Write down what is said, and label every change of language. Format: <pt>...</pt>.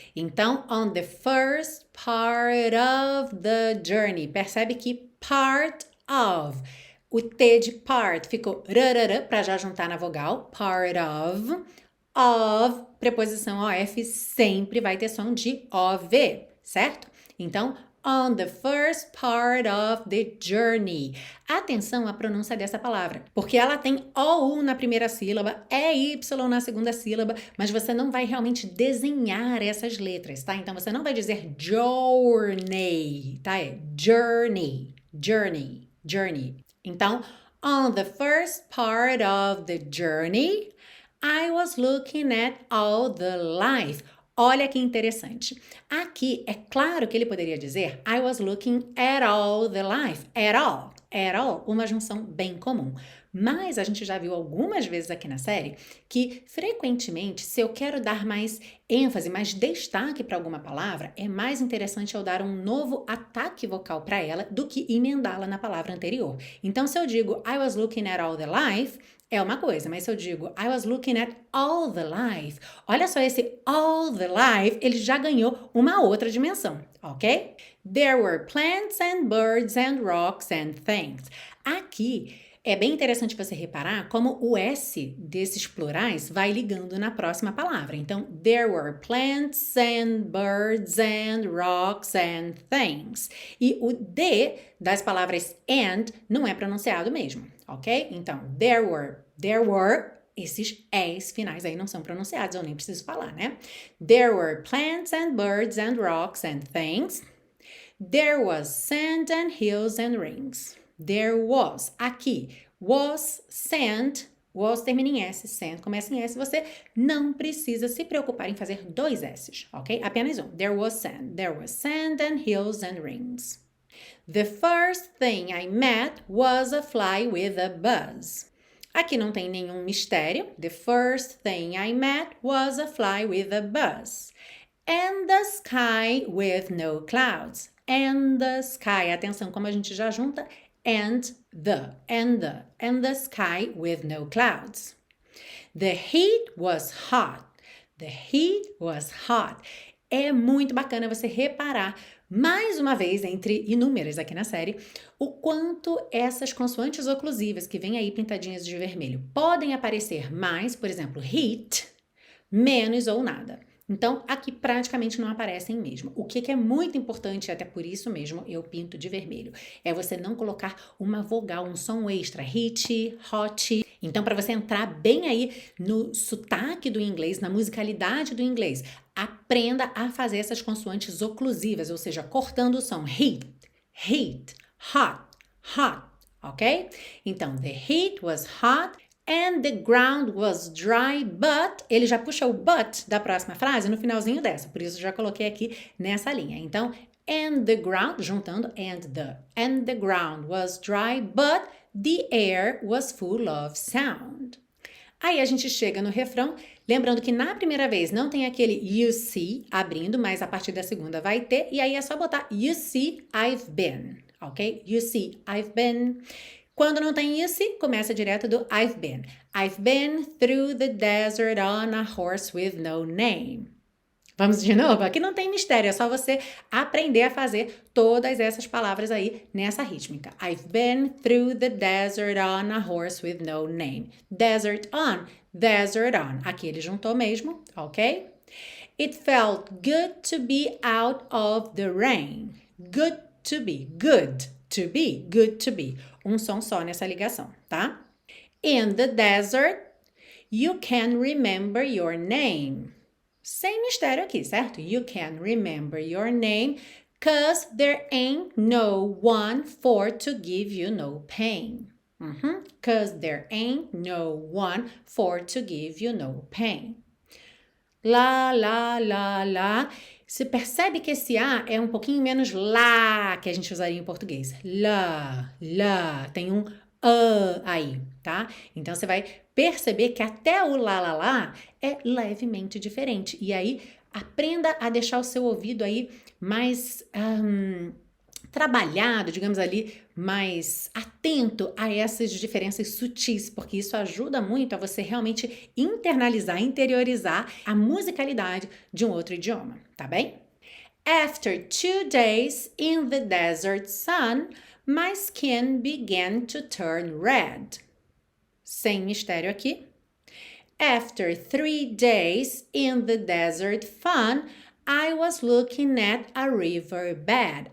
<pt>Então,</pt> <en>on the first part of the journey.</en> <pt>Percebe que</pt> <en>part of.</en> <pt>O T de part ficou rarara para já juntar na vogal.</pt> <en>Part of.</en> <pt>Of, preposição OF sempre vai ter som de OV, certo? Então,</pt> <en>on the first part of the journey.</en> <pt>Atenção à pronúncia dessa palavra, porque ela tem OU na primeira sílaba, EY na segunda sílaba, mas você não vai realmente desenhar essas letras, tá? Então, você não vai dizer journey, tá?</pt> <en>É journey, journey, journey.</en> <pt>Então,</pt> <en>on the first part of the journey, I was looking at all the life.</en> <pt>Olha que interessante. Aqui, é claro que ele poderia dizer</pt> <en>I was looking at all the life. At all. At all.</en> <pt>Uma junção bem comum. Mas a gente já viu algumas vezes aqui na série que, frequentemente, se eu quero dar mais ênfase, mais destaque para alguma palavra, é mais interessante eu dar um novo ataque vocal para ela do que emendá-la na palavra anterior. Então, se eu digo</pt> <en>I was looking at all the life,</en> <pt>é uma coisa, mas se eu digo I was looking at</pt> <en>all the life,</en> <pt>olha só esse all the life, ele já ganhou uma outra dimensão, ok?</pt> <en>There were plants and birds and rocks and things.</en> <pt>Aqui é bem interessante você reparar como o S desses plurais vai ligando na próxima palavra. Então,</pt> <en>there were plants and birds and rocks and things.</en> <pt>E o D das palavras and não é pronunciado mesmo, ok? Então,</pt> <en>there were,</en> <pt>esses S finais aí não são pronunciados, eu nem preciso falar, né?</pt> <en>There were plants and birds and rocks and things. There was sand and hills and rings. There was,</en> <pt>aqui, was, sand, was termina em S, sand começa em S, você não precisa se preocupar em fazer dois S's, ok? Apenas um.</pt> <en>There was sand and hills and rings. The first thing I met was a fly with a buzz.</en> <pt>Aqui não tem nenhum mistério.</pt> <en>The first thing I met was a fly with a buzz. And the sky with no clouds. And the sky.</en> <pt>Atenção, como a gente já junta</pt> <en>and the sky with no clouds. The heat was hot. The heat was hot.</en> <pt>É muito bacana você reparar, mais uma vez, entre inúmeras aqui na série, o quanto essas consoantes oclusivas que vêm aí pintadinhas de vermelho podem aparecer mais, por exemplo, heat, menos ou nada. Então, aqui praticamente não aparecem mesmo. O que é muito importante, até por isso mesmo eu pinto de vermelho, é você não colocar uma vogal, um som extra, hit, hot. Então, para você entrar bem aí no sotaque do inglês, na musicalidade do inglês, aprenda a fazer essas consoantes oclusivas, ou seja, cortando o som.</pt> <en>Heat, heat, hot, hot, ok?</en> <pt>Então,</pt> <en>the heat was hot. And the ground was dry, but...</en> <pt>Ele já puxa o but da próxima frase no finalzinho dessa, por isso já coloquei aqui nessa linha. Então,</pt> <en>and the ground,</en> <pt>juntando</pt> <en>and the ground was dry, but the air was full of sound.</en> <pt>Aí a gente chega no refrão, lembrando que na primeira vez não tem aquele you see abrindo, mas a partir da segunda vai ter, e aí é só botar</pt> <en>you see I've been,</en> <pt>ok?</pt> <en>You see I've been.</en> <pt>Quando não tem</pt> <en>you see,</en> <pt>começa direto do</pt> <en>I've been. I've been through the desert on a horse with no name.</en> <pt>Vamos de novo? Aqui não tem mistério, é só você aprender a fazer todas essas palavras aí nessa rítmica.</pt> <en>I've been through the desert on a horse with no name. Desert on, desert on.</en> <pt>Aqui ele juntou mesmo, ok?</pt> <en>It felt good to be out of the rain. Good to be, good to be, good to be.</en> <pt>Um som só nessa ligação, tá?</pt> <en>In the desert, you can remember your name.</en> <pt>Sem mistério aqui, certo?</pt> <en>You can remember your name, 'cause there ain't no one for to give you no pain. 'Cause there ain't no one for to give you no pain. Lá, lá, lá, lá.</en> <pt>Você percebe que esse A é um pouquinho menos lá que a gente usaria em português. Lá, lá. Tem um aí, tá? Então você vai perceber que até o lá é levemente diferente. E aí aprenda a deixar o seu ouvido aí mais trabalhado, digamos ali, mais atento a essas diferenças sutis, porque isso ajuda muito a você realmente internalizar, interiorizar a musicalidade de um outro idioma, tá bem?</pt> <en>After 2 days in the desert sun, my skin began to turn red.</en> <pt>Sem mistério aqui.</pt> <en>After 3 days in the desert fun, I was looking at a river bed.</en>